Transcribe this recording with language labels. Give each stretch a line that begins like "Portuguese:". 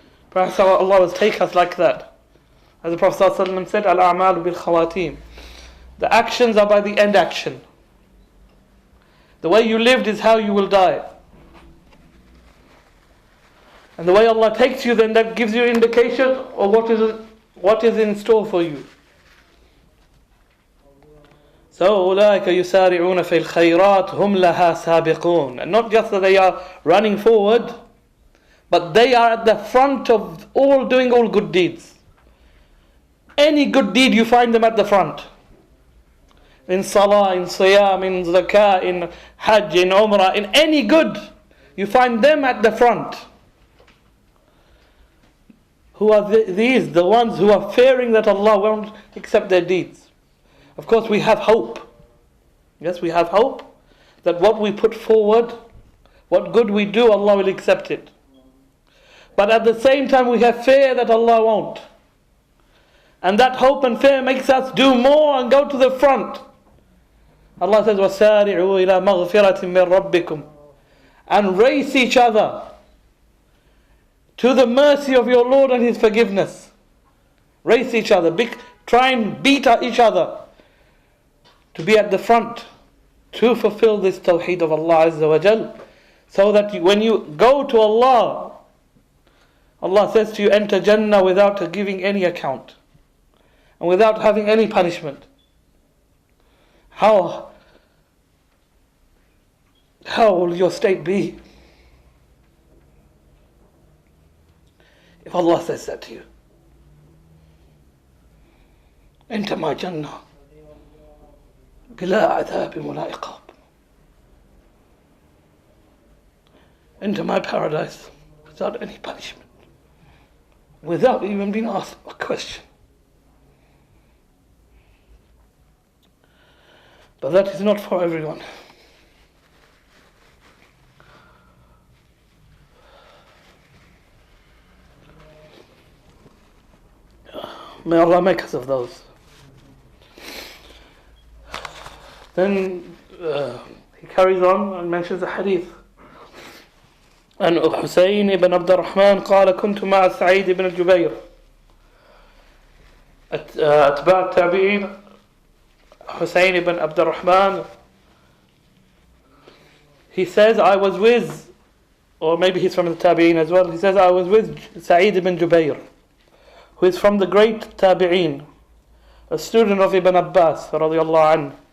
English: Perhaps Allah will take us like that. As the Prophet ﷺ said,
Arabic: Al-a'malu bil-khawatim.
English: The actions are by the end action. The way you lived is how you will die. And the way Allah takes you, then that gives you indication of what is in store for you.
Arabic: So, أولئك يسارعون في الخيرات هم لها سابقون.
English: And not just that they are running forward, but they are at the front of doing all good deeds. Any good deed you find them at the front. In salah, in siyam, in zakah, in hajj, in umrah, in any good, you find them at the front. Who are these? The ones who are fearing that Allah won't accept their deeds. Of course we have hope. Yes, we have hope that what we put forward, what good we do, Allah will accept it. But at the same time we have fear that Allah won't. And that hope and fear makes us do more and go to the front. Allah says,
Arabic: وَسَارِعُوا إِلَى مَغْفِرَةٍ مِّن رَبِّكُمْ.
English: And race each other to the mercy of your Lord and His forgiveness. Race each other. Try and beat each other to be at the front, to fulfill this Tawheed of Allah Azza wa Jal. So that when you go to Allah, Allah says to you, enter Jannah without giving any account. And without having any punishment. How will your state be if Allah says that to you? Enter my Jannah
Arabic: بلا عذاب ولا عقاب.
English: Enter my paradise without any punishment, without even being asked a question. But that is not for everyone. May Allah make us of those. Then he carries on and mentions a hadith.
Arabic: عن حسين ibn Abdul Rahman قال كنت مع سعيد بن جبير أتباع التابعين.
English: Husayn ibn Abdul Rahman, he says, I was with, or maybe he's from the Tabi'een as well, he says, I was with Sa'id ibn Jubayr, who is from the great Tabi'een, a student of Ibn Abbas radiallahu anhu.